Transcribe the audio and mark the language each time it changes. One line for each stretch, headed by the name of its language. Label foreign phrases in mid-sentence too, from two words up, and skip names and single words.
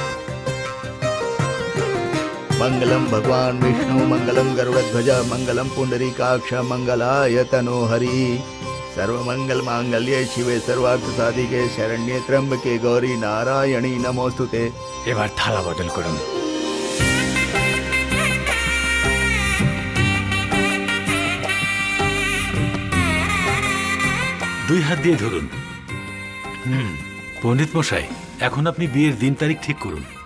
Sanskrit: मंगलम भगवान विष्णु मंगलम गरुड़ध्वज मंगलम पुंडरीकाक्ष मंगलाय तनोहरि। सर्वमंगल मांगल्ये शिवे सर्वार्थ साधिके शरण्ये त्र्यंबके गौरी नारायणी नमोस्तुते।
Bangla: এবার থালা বদল করুন। দুই হাত দিয়ে ধরুন। পণ্ডিত মশাই, এখন আপনি বিয়ের দিন তারিখ ঠিক করুন।